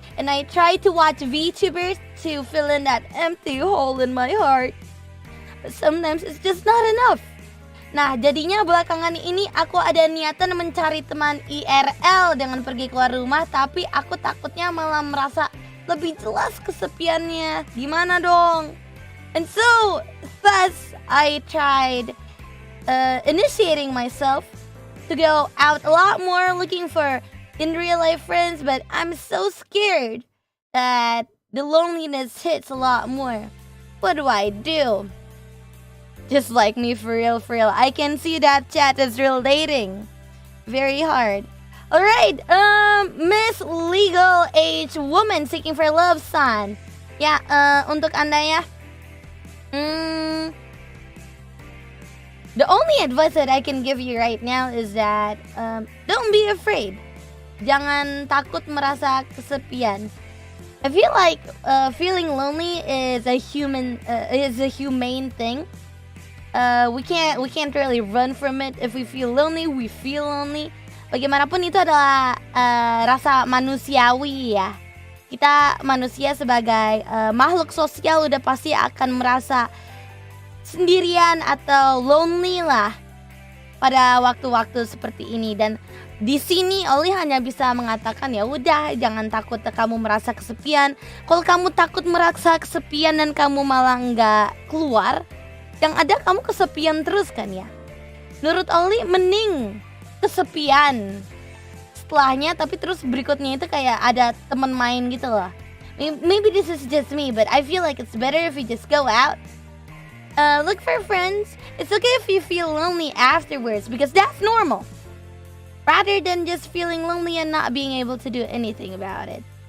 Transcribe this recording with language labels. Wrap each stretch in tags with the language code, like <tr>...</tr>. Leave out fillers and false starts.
<en>And I try to watch VTubers to fill in that empty hole in my heart. But sometimes it's just not enough.</en> <id>Nah, jadinya belakangan ini aku ada niatan mencari teman IRL dengan pergi keluar rumah, tapi aku takutnya malah merasa lebih jelas kesepiannya. Gimana dong?</id> <en>And so, thus I tried initiating myself to go out a lot more looking for in real life friends, but I'm so scared that the loneliness hits a lot more. What do I do? Just like me, for real. I can see that chat is relating. Very hard. Alright, Miss Legal Age Woman Seeking for Love Son.</en> <id>Ya, untuk Anda ya.</id> <en>The only advice that I can give you right now is that don't be afraid.</en> <id>Jangan takut merasa kesepian.</id> <en>I feel like feeling lonely is a humane thing. We can't really run from it. If we feel lonely, we feel lonely.</en> <id>Bagaimanapun itu adalah rasa manusiawi ya. Kita manusia sebagai makhluk sosial udah pasti akan merasa sendirian atau lonely lah pada waktu-waktu seperti ini. Dan di sini Ollie hanya bisa mengatakan ya udah, jangan takut kamu merasa kesepian. Kalau kamu takut merasa kesepian dan kamu malah nggak keluar, yang ada kamu kesepian terus kan ya. Menurut Ollie mending kesepian setelahnya, tapi terus berikutnya itu kayak ada teman main gitu loh.</id> <en>Maybe this is just me, but I feel like it's better if you just go out, look for friends. It's okay if you feel lonely afterwards, because that's normal, rather than just feeling lonely and not being able to do anything about it.</en>